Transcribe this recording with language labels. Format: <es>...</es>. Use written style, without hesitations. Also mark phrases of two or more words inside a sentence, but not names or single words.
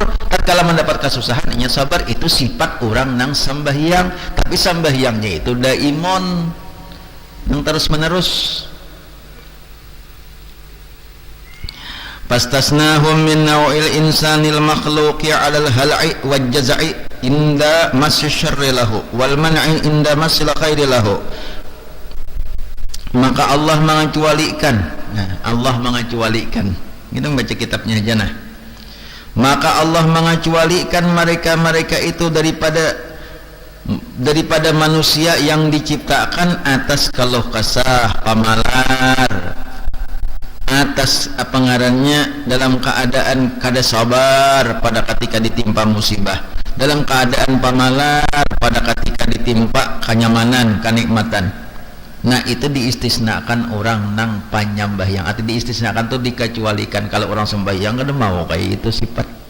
<bjn>Tak kala mendapat kesusahan, inya sabar. Itu sifat orang yang sembahyang. Tapi sembahyangnya itu daimon, yang terus menerus.</bjn> <ar>فاستثناهم من نوع الإنسان المخلوق على الهلع والجزع عند مس الشر له والمنع عند مس الخير له.</ar> <bjn>Maka Allah mengecualikan, kita baca kitabnya aja nah. Maka Allah mengecualikan mereka-mereka itu daripada manusia yang diciptakan atas keluh kesah, pamalar, atas pengarannya dalam keadaan kada sabar pada ketika ditimpa musibah, dalam keadaan pamalar pada ketika ditimpa kenyamanan kenikmatan. Nah itu diistisnakan orang nang panyambahyang, atau diistisnakan tuh dikecualikan kalau orang sembahyang kada mau kayak itu sifat.</bjn>